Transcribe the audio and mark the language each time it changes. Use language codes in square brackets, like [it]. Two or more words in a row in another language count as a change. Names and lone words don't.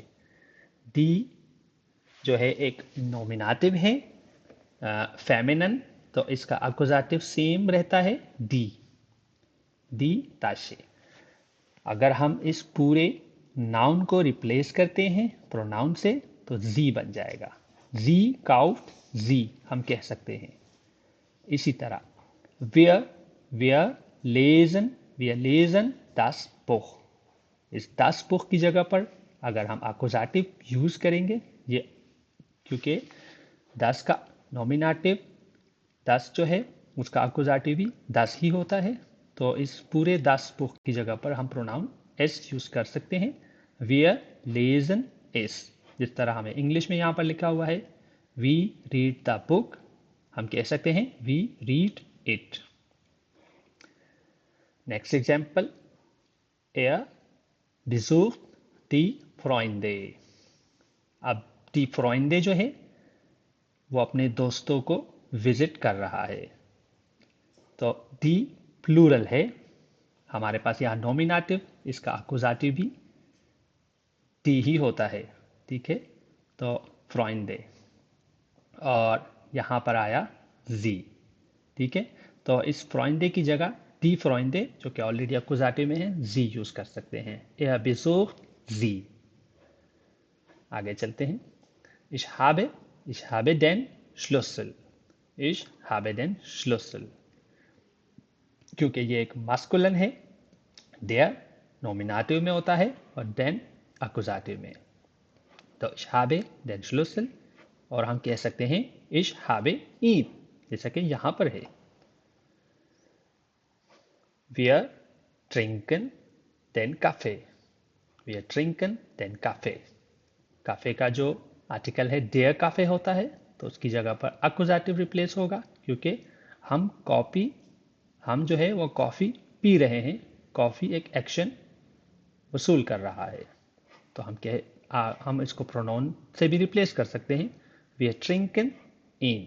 [hi] दी जो है एक नॉमिनेटिव है, फेमिनन, तो इसका [en] accusative same [hi] रहता है दी, [de] die Tasche. [hi] अगर हम इस पूरे नाउन को रिप्लेस करते हैं प्रोनाउन से तो जी बन जाएगा। [de] sie kauft sie [hi] हम कह सकते हैं। इसी तरह [de] wir lesen das Buch। [hi] इस [de] das Buch [hi] की जगह पर अगर हम एक्कुजाटिव यूज करेंगे, ये क्योंकि das का नॉमिनेटिव das जो है उसका एक्कुजाटिव भी das ही होता है, तो इस पूरे [de] das Buch [hi] की जगह पर हम प्रोनाउन s यूज कर सकते हैं। [de] wir lesen es, [hi] जिस तरह हमें इंग्लिश में यहाँ पर लिखा हुआ है [en] we read the book, [hi] हम कह सकते हैं [en] we read it। next example, [de] er besucht die Freunde। [hi] अब [de] die Freunde [hi] जो है वो अपने दोस्तों को विजिट कर रहा है, तो die प्लूरल है हमारे पास यहाँ नॉमिनेटिव, इसका एक्कुजाटिव भी die ही होता है, ठीक है। तो Freunde और यहाँ पर आया जी, ठीक है। तो इस फ्रॉइंडे की जगह [de] die Freunde [hi] जो कि ऑलरेडी एक्कुजाटिव में है जी यूज कर सकते हैं। यह [de] besucht sie. [hi] आगे चलते हैं। [de] ich habe den Schlüssel, ich habe den Schlüssel, [hi] क्योंकि ये एक मास्कुलिन है, der नॉमिनेटिव में होता है और den एक्कुजेटिव में। [de] तो ich habe den Schlüssel, [hi] और हम कह सकते हैं [de] ich habe ihn, [hi] जैसा कि यहां पर है। [de] Wir trinken den Kaffee, wir trinken den Kaffee। [hi] काफे का जो आर्टिकल है [de] der Kaffee [hi] होता है, तो उसकी जगह पर [en] accusative replace [hi] होगा, क्योंकि हम जो है वो कॉफी पी रहे हैं। कॉफी एक एक्शन वसूल कर रहा है, तो हम इसको प्रोनाउन से भी रिप्लेस कर सकते हैं, [de] wir trinken ihn.